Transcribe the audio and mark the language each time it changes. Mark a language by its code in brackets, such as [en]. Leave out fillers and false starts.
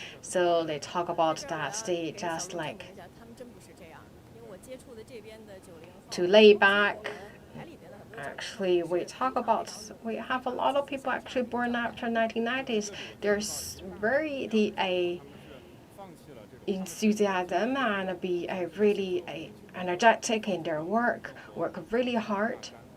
[en] So they talk about that they just like [zh] 他们真不是这样，因为我接触的这边的90后 [en] to lay back. [zh] 我们台里边的很多 [en] Actually, we have a lot of people actually born after 1990s. There's very enthusiasm and be really energetic in their work really hard.